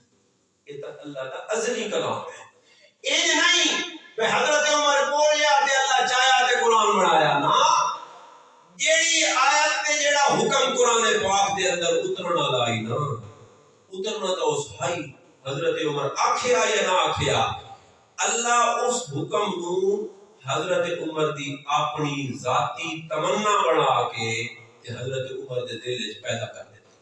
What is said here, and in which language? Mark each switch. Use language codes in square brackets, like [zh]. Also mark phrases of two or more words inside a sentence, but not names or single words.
[pa] یہ تا اللہ دا ازلی کلام ہے۔ یہ نہیں کہ حضرت عمر بولیا تے اللہ چاہیا تے قرآن بنایا، نا جیڑی آیت تے جیڑا حکم قرآن پاک دے اندر اترنا لائی نا، اترنا تو اس بھائی حضرت عمر آکھیا یا نہ آکھیا، اللہ اس حکم نو حضرت عمر دی اپنی ذاتی تمنا بنا کے تے حضرت عمر دے دل وچ پیدا کر دیتا۔